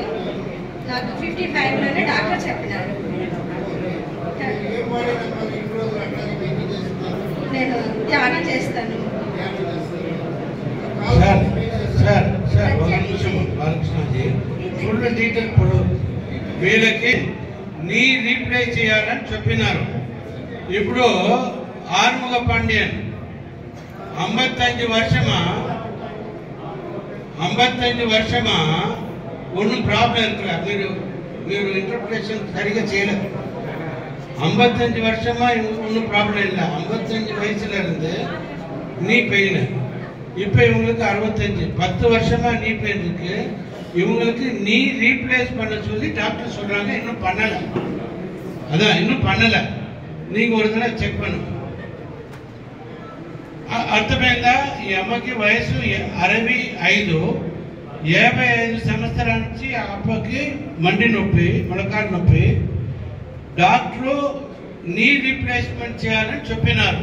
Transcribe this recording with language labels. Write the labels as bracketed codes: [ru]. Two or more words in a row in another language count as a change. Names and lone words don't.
[te] నాకు 55లోనే డాక్టర్ చెప్పినారు. నేను ధ్యానం చేస్తాను. సార్ ఒక నిమిషం బాలకృష్ణజీ, [en] full detail [te] ఇప్పుడు వీళ్ళకి [en] knee reply [te] చేయాలని చెప్పినారు. [ta] ఇప్పుడు ఆరుముగ పాండ్యన్ 55 வருஷமா ஒன்றும் ப்ராப்ளம் இருக்கல. [te] మీరు ఇంటర్ప్రిటేషన్ సరిగా చేయలేదు. [ta] 55 வருஷமா ஒன்றும் ப்ராப்ளம் இல்லை. 55 வயசுல இருந்து [en] knee pain, [ta] இப்போ இவங்களுக்கு 65, 10 வருஷமா [en] knee pain [ta] இருக்கு. இவங்களுக்கு [en] knee replace [ta] பண்ண சொல்லி டாக்டர் சொல்றாங்க. இன்னும் பண்ணல, அதான் இன்னும் பண்ணல. நீங்க ஒரு தடவை చెక్ பண்ணுங்க. [te] అర్థమైందా? ఈ అమ్మకి వయసు 65, 55 సంవత్సరాల నుంచి ఆ అప్పకి మండి నొప్పి, మొలకాలు నొప్పి. డాక్టరు [en] knee replacement [te] చేయాలని చెప్పినారు.